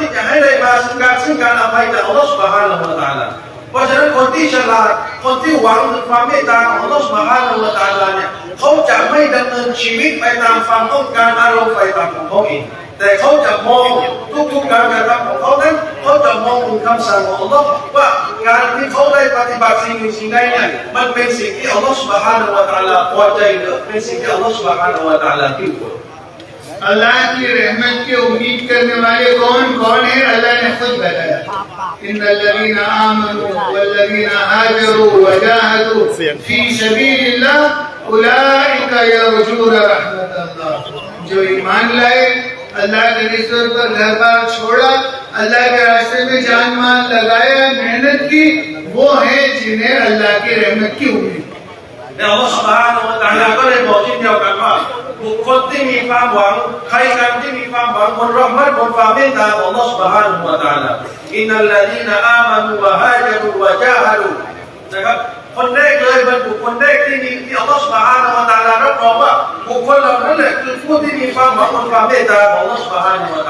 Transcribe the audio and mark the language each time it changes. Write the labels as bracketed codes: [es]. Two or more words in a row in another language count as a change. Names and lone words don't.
[th] ที่จะให้ได้มาซึ่งการอภัยจากอัลลอฮฺ سبحانه และ تعالى เพราะฉะนั้นคนที่ฉลาดคนที่หวังถึงความเมตตาของอัลลอฮฺ سبحانه และ تعالى เนี่ยเขาจะไม่ดำเนินชีวิตไปตามความต้องการอารมณ์ไฟต่ำของเขาเองแต่เขาจะมองทุกๆการกระทำของเขานั้นเขาจะมองถึงคำสั่งของอัลลอฮ์ว่าการที่เขาได้ปฏิบัติสิ่งใดเนี่ยมันเป็นสิ่งที่อัลลอฮ์ سبحانه และ تعالى พอใจหรือเป็นสิ่งที่อัลลอฮ์ سبحانه และ تعالى ที่ควร [hi] अल्लाह की रहमत की उम्मीद करने वाले कौन कौन है अल्लाह ने खुद बताया [ar] إن الذين آمنوا والذين هاجروا وجاهدوا في سبيل الله أولئك يرجون رحمة الله [hi] जो ईमान लाए अल्लाह के रिज़्क़ पर घर बार छोड़ा अल्लाह के रास्ते में जान माल लगाया मेहनत की वो है जिन्हें अल्लाह की रहमत की उम्मीद [th] อัลลอฮฺ سبحانه และ تعالى ก็ได้บอกเช่นเดียวกันว่าบุคคลที่มีความหวังใครกันที่มีความหวังบนเราะห์มัตบนความเมตตาของอัลลอฮฺ سبحانه และ تعالى [ar] إن الذين آمنوا وهاجروا وجاهدوا [th] นะครับคนแรกเลยบรรดุคนแรกที่อัลลอฮฺ سبحانه และ تعالى รับรองว่าบุคคลเหล่านั้นแหละคือผู้ที่มีความหวังบนความเมตตาของอัลลอฮฺ سبحانه และ